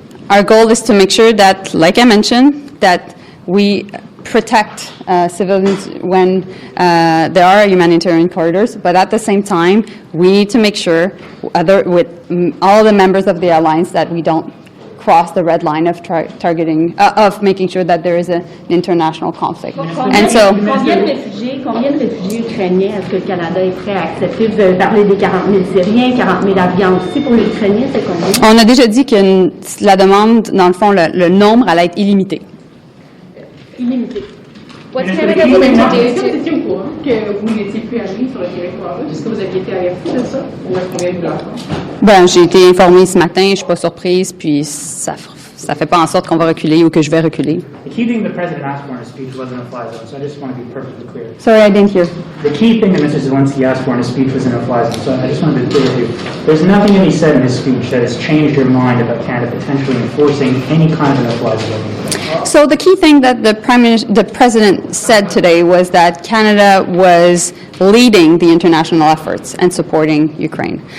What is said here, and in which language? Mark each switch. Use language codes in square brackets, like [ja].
[en] Our goal is to make sure that, like I mentioned, that we protect civilians when there are humanitarian corridors, but at the same time, we need to make sure, with all the members of the alliance, that we don't cross the red line of of making sure that there is an international conflict. And so, [fr] combien de réfugiés ukrainiens est-ce que le Canada est prêt à accepter? Vous avez parlé des 40 000 Syriens, 40 000 avions aussi. Pour les Ukrainiens, c'est combien? On a déjà dit que la demande, dans le fond, le nombre allait être illimité. Illimité. [en] What's Canada willing to do [fr] Est-ce que vous [en] to... [fr] étiez au courant que vous n'étiez plus amis sur le territoire? Est-ce que vous aviez été averti de ça? Ou est-ce qu'on vient de vous l'apprendre? J'ai été informée ce matin, je ne suis pas surprise, puis ça fait pas en sorte qu'on va reculer ou que je vais reculer. [en] The key thing the president asked for in his speech wasn't a fly zone, so I just want to be perfectly clear. Sorry, I didn't hear. The key thing that Mr. Zelenskyy asked for in his speech was in a fly zone, so I just want to be clear with you. There's nothing that he said in his speech that has changed your mind about Canada potentially enforcing any kind of no-fly zone. So the key thing that the president said today was that Canada was leading the international efforts and supporting Ukraine.